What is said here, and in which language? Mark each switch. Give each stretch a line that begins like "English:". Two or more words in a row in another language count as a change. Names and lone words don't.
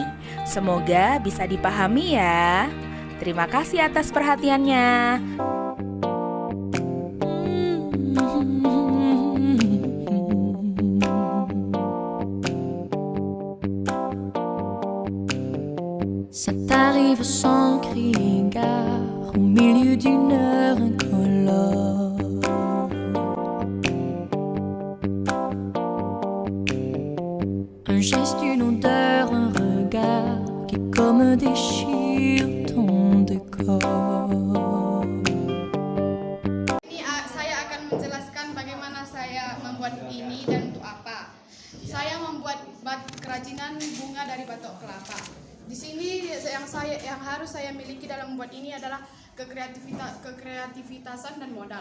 Indonesian: Semoga bisa dipahami ya. Terima kasih atas perhatiannya.
French: Ça t'arrive sans crier gare au milieu d'une heure incolore. Un geste, une odeur, un regard qui comme déchire ton décor.
Indonesian: Ini saya akan menjelaskan bagaimana saya membuat ini dan untuk apa. Saya membuat kerajinan bunga dari batok kelapa. Di sini yang harus saya miliki dalam membuat ini adalah kekreativitasan dan modal.